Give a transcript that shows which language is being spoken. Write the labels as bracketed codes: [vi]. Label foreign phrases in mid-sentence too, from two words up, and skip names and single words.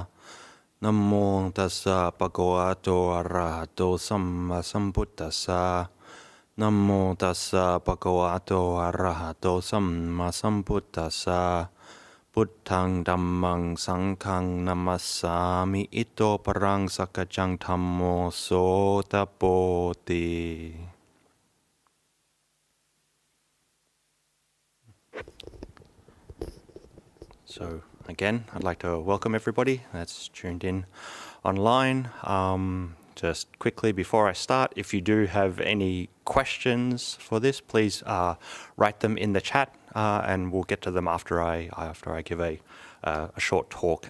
[pi] Namo tassa bhagavato arahato samma sambuddhassa. Namo tassa bhagavato arahato samma sambuddhassa. Buddhang dhammang sanghang namassami ito parang sakajang dhammo sota bodhi. [en] So again, I'd like to welcome everybody that's tuned in online. Just quickly before I start, if you do have any questions for this, please write them in the chat, and we'll get to them after I give a short talk.